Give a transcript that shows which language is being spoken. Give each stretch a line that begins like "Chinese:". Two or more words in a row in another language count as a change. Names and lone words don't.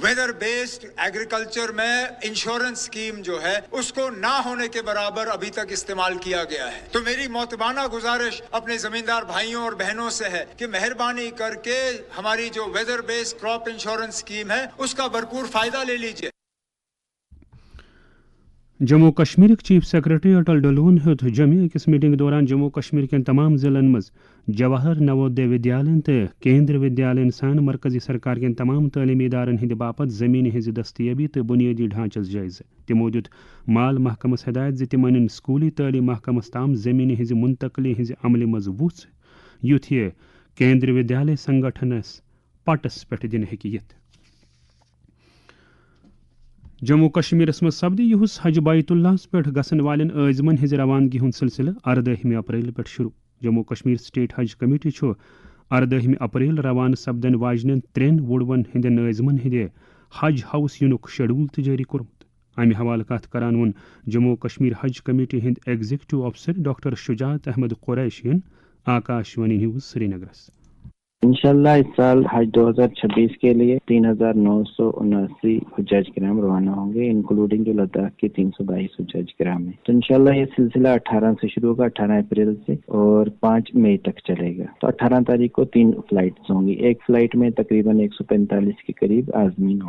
English: weather based agriculture
Urdu: میں
English: insurance scheme
Urdu: جو ہے اس کو نہ ہونے کے برابر ابھی تک استعمال کیا گیا ہے. تو میری معتبانہ گزارش اپنے زمیندار بھائیوں اور بہنوں سے ہے کہ مہربانی کر کے ہماری جو
English: weather base crop insurance scheme
Urdu: ہے اس کا بھرپور فائدہ لے لیجیے.
Kashmiri: جموں کشمیر
English: chief secretary
Kashmiri: اٹل ڈلون ہیوت جمع اکس میٹنگ دوران جموں کشمیر کن تمام ضلع مز جواہر نوودے ودیالین تو کیندر ودیالین سان مرکزی سرکار کن تمام تعلیمی ادارن ہند باپت زمین ہز دستیابی تو بنیادی ڈھانچس جائزہ. تمو دیت مال محکمس ہدایت زِ تم ان سکولی تعلیم محکمس تام زمین ہز منتقلی ہز عمل مز وُژھ یُتھ یہ کیندر ودیالیہ سنگٹھنس پٹس پہ دن ہیکہ یتھ. جموں کشمیر مز سپدِ یہس حج بیت اللہ پہ گھن والن عازمن ہز روانگی ہند سلسلہ 18 اپریل پہ شروع. جموں کشمیر سٹیٹ حج کمیٹی 18 اپریل روانہ سپدن واجن 3 وُڑون ہند عازمن ہند حج ہاؤس ینک شیڈول تہ جاری کورمت. امہ حوالہ کت کران وون جموں کشمیر حج کمیٹی ہند
English: executive officer
Kashmiri: ڈاکٹر شجاعت احمد قریشین آکاشوانی نیوز سری نگرس.
Urdu: انشاءاللہ اس سال حج 2026 کے لیے 3979 حجاج کرام روانہ ہوں گے، انکلوڈنگ جو لداخ کے 322 حجاج کرام ہیں. تو انشاءاللہ یہ سلسلہ 18 سے شروع ہوگا، 18 اپریل سے، اور 5 مئی تک چلے گا. تو 18 تاریخ کو 3 فلائٹس ہوں گی. ایک فلائٹ میں تقریباً 145 کے قریب عازمین ہوں.